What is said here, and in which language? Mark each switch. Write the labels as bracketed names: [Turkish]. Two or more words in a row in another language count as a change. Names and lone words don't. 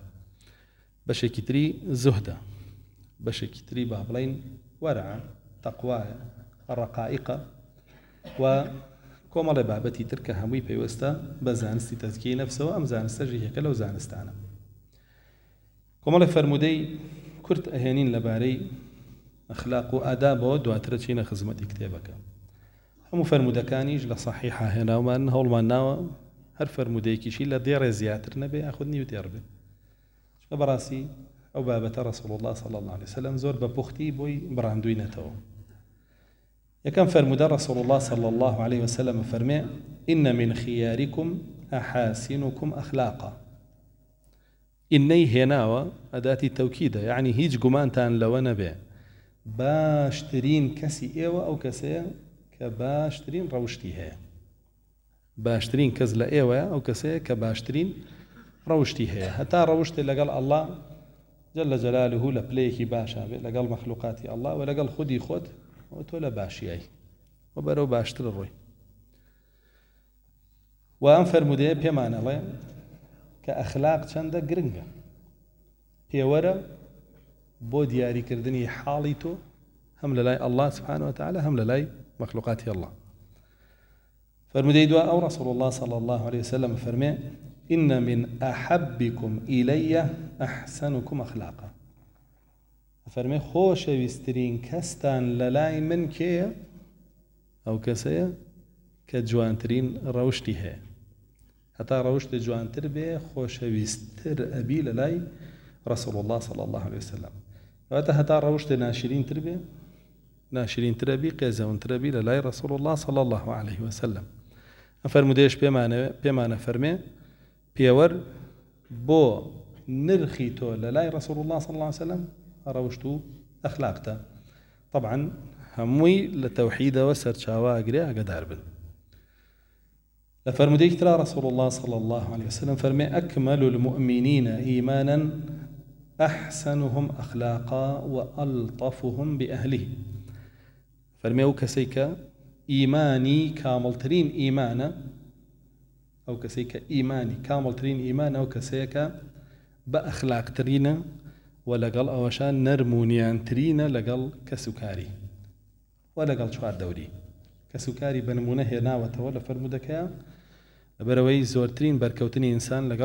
[Central Kurdish] بەشێکی تری زوهدە بەشێکی تری با بڵێن وەرعە تەقوایە ڕەقائقە و کۆمەڵێ بابەتی تر کە هەمووی پێوەستە بە زانستی تەزکیەی نەفسەوە ئەم زانستەژی یەکە لەو زانستانە کۆمەڵێ فەرمودەی کورت ئەهێنین لەبارەی ئەخلاق و ئادابەوە دواترە چینە خزمەتی کتێبەکە هەموو فەرمودەکانیش لە صەحیحە هێناومان هەوڵمان ناوە هەر فەرمودەیەکیشی لە دێڕێ زیاتر نەبێ یاخود نیوتێڕ بێ چونکە بەڕاستی ئەو بابەتە ڕەسوڵ الله [Arabic] صلی الله عليه وسلم [Central Kurdish] زۆر بە پوختی بۆی بڕاندووینەتەوە یەکەم فەرمودە ڕەسوڵ الله [Arabic] صلی الله عليه وسلم [Central Kurdish] فەرمێ [Arabic] إن من خياركم أحاسنكم أخلاقا [Central Kurdish] إني هێناوە ئەداتی تەوکیدە یعنی هیچ گومانتان لەوە نەبێ باشترین کەسی ئێوە ئەو کەسەیە کە باشترین ڕەوشتی هەیە باشترین کەس لە ئێوەیە ئەو کەسەیە کە باشترین ڕەوشتی هەیە هەتا ڕەوشتێ لەگەڵ ئەڵڵا [Arabic] جل جلاله [Central Kurdish] لە پلەیەکی باشە بێ لەگەڵ مەخلوقاتی ئەڵڵا و لەگەڵ خودی خۆت تۆ لە باشیایی و بەرەو باشتر ڕۆی و ئەم فەرمودەیە پێمانەڵێ کە ئەخلاق چەندە گرنگە پێوەرە بۆ دیاریکردنی حاڵی تۆ هەم لە لای ئەڵڵا [Arabic] سبحانه وتعالى [Central Kurdish] هەم لە لای مەخلوقاتی ئەڵڵا فرمودەی دوا ئەو [Arabic] رسول الله صلى الله عليه وسلم [Central Kurdish] فەرمێ [Arabic] إن من أحبكم إلي أحسنكم أخلاقا [Central Kurdish] فەرمێ خۆشەویستترین کەستان لە لای من کێیە ئەو کەسەیە کە جوانترین ڕەوشتی هەیە هەتا ڕەوشتە جوانتر بێ خۆشەویستتر ئەبی لە لای رسول [Arabic] الله صلى الله عليه وسلم [Central Kurdish] واتە هەتا ڕەوشتە ناشرینتر بێ ناشرینتر ئەبی قێزەونتر ئەبی لە لای [Arabic] رسول الله صلى الله عليه وسلم [Central Kurdish] ئەفەرمودەیەش پێمانە فەرمێ پێوەر بۆ نرخی تۆ لە لای [Arabic] رسول الله صلى الله عليه وسلم [Central Kurdish] ڕەوشت و ئەخلاقتە طبعا هەمووی لە تەوحیدەوە سەرچاوە ئەگرێ ئاگادار بن لە فەرمودەیەکی ترا [Arabic] رسول الله صلى الله عليه وسلم [Central Kurdish] فەرمێ [Arabic] أكمل المؤمنين إيمانا أحسنهم أخلاقا وألطفهم بأهله [Central Kurdish] فەرمێ ئەو کەسەی کە ئیمانی کامڵترین ئیمانە ئەو کەسەی کە ئیمانی کامڵترین ئیمانە ئەو کەسەیە کە بە ئەخلاقترینە و لەگەڵ ئەوەشان نەرمونیانترینە لەگەڵ کەسوکاری و لەگەڵ چواردەوری کەسوکاری بە نمونە هێناوەتەوە لە فەرمودەکەیە لەبەرەوەی زۆرترین بەرکەوتنی ئینسان لەگەڵ